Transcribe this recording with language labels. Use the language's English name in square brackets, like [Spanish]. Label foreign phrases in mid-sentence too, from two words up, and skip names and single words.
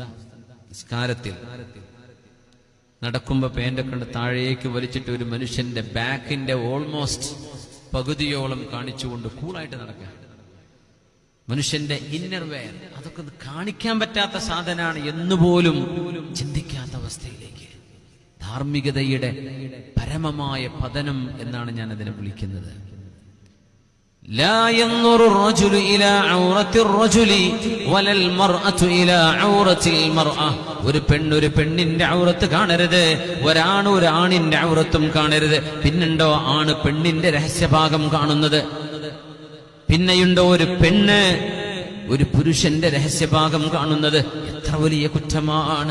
[Malayalam] നിസ്കാരത്തിൽ നടക്കുമ്പോ പേന്റൊക്കെ കൊണ്ട് താഴേക്ക് വലിച്ചിട്ട് ഒരു മനുഷ്യന്റെ ബാക്കിന്റെ ഓൾമോസ്റ്റ് പകുതിയോളം കാണിച്ചുകൊണ്ട് കൂളായിട്ട് നടക്കുക. മനുഷ്യന്റെ [English] inner wear [Malayalam] അതൊക്കെ കാണിക്കാൻ പറ്റാത്ത സാധനമാണ് എന്നുപോലും ചിന്തിക്കാത്ത അവസ്ഥയിലേക്ക് ധാർമ്മികതയുടെ പരമമായ പതനം എന്നാണ് ഞാൻ അതിനെ വിളിക്കുന്നത്. [Arabic] لا ينظر الرجل إلى عورة الرجل ولا المرأة إلى عورة المرأة. [Malayalam] ഒരു പെണ്ണിന്റെ ഔറത്ത് കാണരുത്, ഒരാണിന്റെ ഔറത്തും കാണരുത്. പിന്നുണ്ടോ ആണ് പെണ്ണിന്റെ രഹസ്യഭാഗം കാണുന്നത്? പിന്നെയുണ്ടോ ഒരു പെണ്ണ് ഒരു പുരുഷന്റെ രഹസ്യഭാഗം കാണുന്നത്? എത്ര വലിയ കുറ്റമാണ്!